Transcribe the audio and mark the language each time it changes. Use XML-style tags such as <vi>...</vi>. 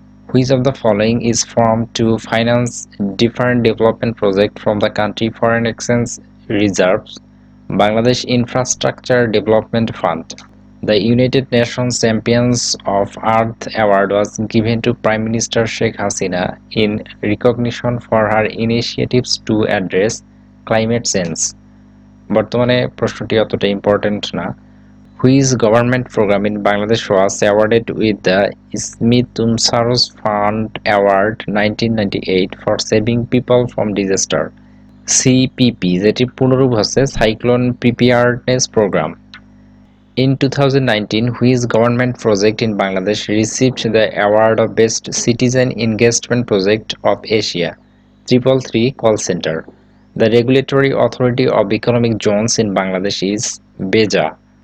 <en>Which of the following is formed to finance different development projects from the country foreign exchange reserves? Bangladesh Infrastructure Development Fund. The United Nations Champions of Earth Award was given to Prime Minister Sheikh Hasina in recognition for her initiatives to address climate change.</en> <bn>বর্তমানে প্রশ্নটি অতটা important না।</bn> <en>Which government program in Bangladesh was awarded with the Smith-Umsaros Fund Award 1998 for saving people from disaster?</en> <bn>CPP, যেটির পুনরূপ হচ্ছে cyclone preparedness programme.</bn> <en>In 2019, which government project in Bangladesh received the award of Best Citizen Engagement Project of Asia? 333 Call Center. The regulatory authority of economic zones in Bangladesh is BEJA.</en>